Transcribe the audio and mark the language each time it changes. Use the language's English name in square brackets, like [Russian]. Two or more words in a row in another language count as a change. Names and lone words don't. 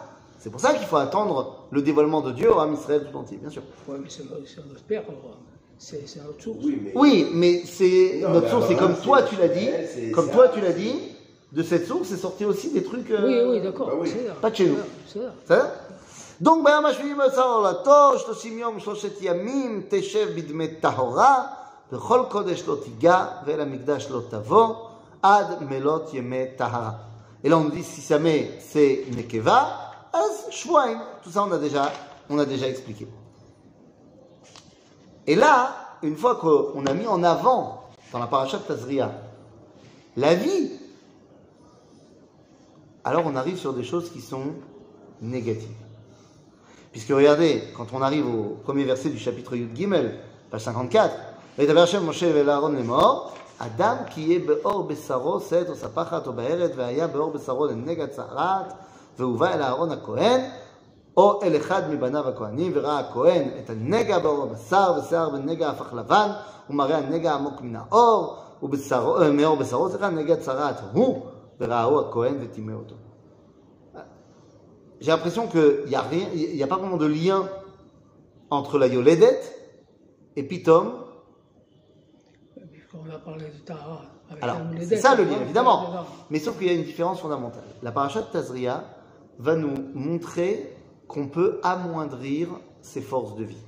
[French] C'est pour ça qu'il faut attendre le dévoilement de Dieu à Israël tout entier, bien sûr. Oui, mais c'est notre père, c'est notre source. Oui, mais Oui, mais c'est Non, notre mais source, c'est Abraham, comme toi c'est- tu l'as dit, c'est- comme c'est toi un- tu l'as dit, de cette source c'est sorti aussi des trucs. Oui, d'accord. bah oui. c'est ça, Pas de chez nous. c'est ça. [Hebrew] בסדר? donc ביום השביעי בשר עולתו, 30 יום 3 ימים, תשב בדמי טהרה, וכל קודש לא תיגע, ואל המקדש לא תבוא, עד מלות ימי טהרה. [French] Et là on dit si jamais c'est nekeva, [Hebrew] אז שבועיים. [French] Tout ça on a déjà expliqué. Et là, une fois qu'on a mis en avant dans la paracha de Tazria la vie, alors on arrive sur des choses qui sont négatives. Puisque regardez, quand on arrive au premier verset du chapitre Yud Gimel, page 54, [Hebrew] וידבר השם משה ואל אהרון לאמור, אדם כי יהיה באור בשרו שאת או ספחת או בארד, והיה באור בשרו לנגע צרעת, והובא אל אהרון הכהן, או אל אחד מבניו הכהנים, וראה הכהן את הנגע באור הבשר, ושיער בנגע הפך לבן, ומראה הנגע עמוק מן האור, ומאור בשרו, נגע צרעת הוא, וראהו הכהן וטימא אותו. [French] J'ai l'impression qu'il n'y a pas vraiment de lien entre la Yoledet et Pitom. Puisqu'on a parlé de Tahara. avec Alors, la c'est Mouledet, ça le on lien, va évidemment. faire dedans. Mais sauf qu'il y a une différence fondamentale. La paracha de Tazria va nous montrer qu'on peut amoindrir ses forces de vie.